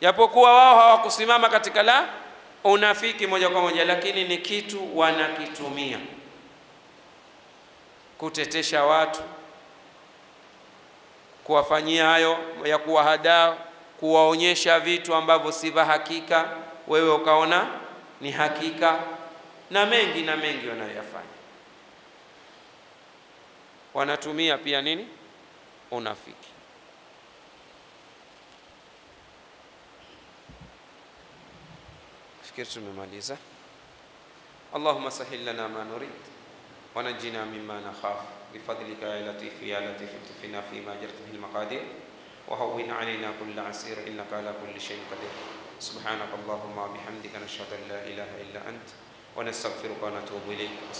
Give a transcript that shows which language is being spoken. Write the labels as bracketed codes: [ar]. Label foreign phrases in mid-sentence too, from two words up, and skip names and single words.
[sw] japokuwa wao hawakusimama katika la unafiki moja kwa moja, lakini ni kitu wanakitumia kutetesha watu, kuwafanyia hayo ya kuwahadaa, kuwaonyesha vitu ambavyo si vya hakika, wewe ukaona ni hakika, na mengi wanayoyafanya. Wanatumia pia nini? Unafiki. Fikiri tumemaliza. [ar] اللهم سهل لنا ما نريد ونجنا مما نخاف بفضلك يا لطيف يا لطيف الطف بنا فيما جرت به المقادير وهون علينا كل عسير إنك على كل شيء قدير. سبحانك اللهم وبحمدك نشهد أن لا إله إلا أنت ونستغفرك ونتوب إليك.